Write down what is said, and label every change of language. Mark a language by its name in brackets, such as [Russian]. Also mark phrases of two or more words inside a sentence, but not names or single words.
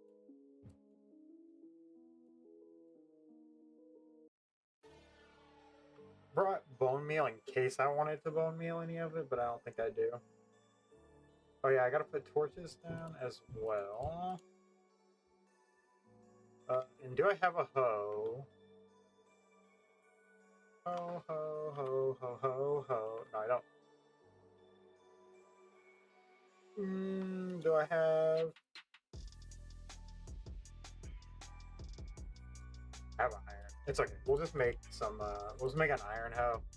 [English] Brought bone meal in case I wanted to bone meal any of it, but I don't think I do. Oh yeah, I gotta put torches down as well. And do I have a hoe? Ho, ho, ho, ho, ho, ho. No, I don't. Do I have... I have an iron. It's okay. We'll just make some, we'll just make an iron hoe.